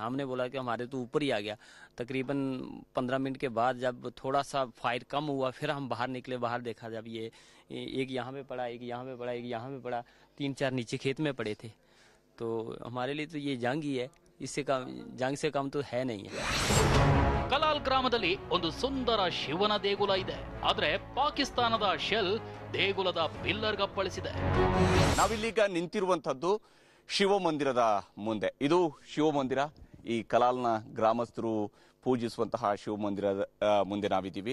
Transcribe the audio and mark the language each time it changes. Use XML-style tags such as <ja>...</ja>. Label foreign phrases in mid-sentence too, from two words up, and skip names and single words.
<hi>हमने बोला कि हमारे तो ऊपर ही आ गया। तकरीबन 15 मिनट के बाद जब थोड़ा सा फायर कम हुआ, फिर हम बाहर निकले। बाहर देखा जब ये एक यहाँ पे पड़ा, एक यहाँ पे पड़ा, एक यहाँ पे पड़ा, 3-4 नीचे खेत में पड़े थे। तो हमारे लिए तो ये जंग ही है, इससे कम, जंग से कम तो है नहीं है।</hi> <kn>ಕಲಾಲ್ ಗ್ರಾಮದಲ್ಲಿ ಒಂದು ಸುಂದರ ಶಿವನ ದೇಗುಲ ಇದೆ. ಆದ್ರೆ ಪಾಕಿಸ್ತಾನದ ಶೆಲ್ ದೇಗುಲದ ಪಿಲ್ಲರ್ ಗಪ್ಪಳಿಸಿದೆ. ನಾವಿಲ್ಲೀಗ ನಿಂತಿರುವಂತದ್ದು ಶಿವ ಮಂದಿರದ ಮುಂದೆ. ಇದು ಶಿವ ಮಂದಿರ. ಈ ಕಲಾಲ್ನ ಗ್ರಾಮಸ್ಥರು ಪೂಜಿಸುವಂತಹ ಶಿವ ಮಂದಿರದ ಮುಂದೆ ನಾವಿದ್ದೀವಿ.</kn>